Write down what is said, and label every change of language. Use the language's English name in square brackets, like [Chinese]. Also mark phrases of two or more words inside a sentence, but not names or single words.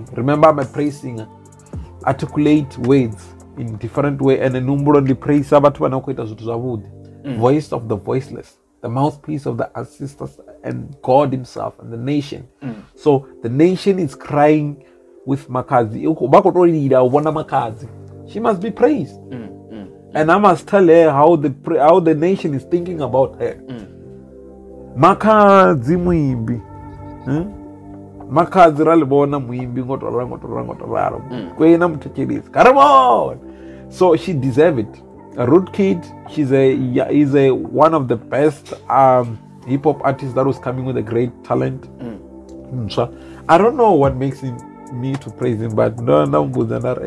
[English] Remember, I'm a praise singer. Articulate words in different way, and a number only praise voice of the voiceless, the mouthpiece of the ancestors and God Himself and the nation. So the nation is crying with Makhadzi. She must be praised. And I must tell her how the nation is thinking about her. [Venda] Makhadzi Muimbi. Makhadzi ralibona muimbi ngotorara. Kwena mutecherizi. [English] Come on. So she deserved it. A Root Kid, is one of the best hip hop artists that was coming with a great talent. So I don't know what makes me to praise him, but no good than that.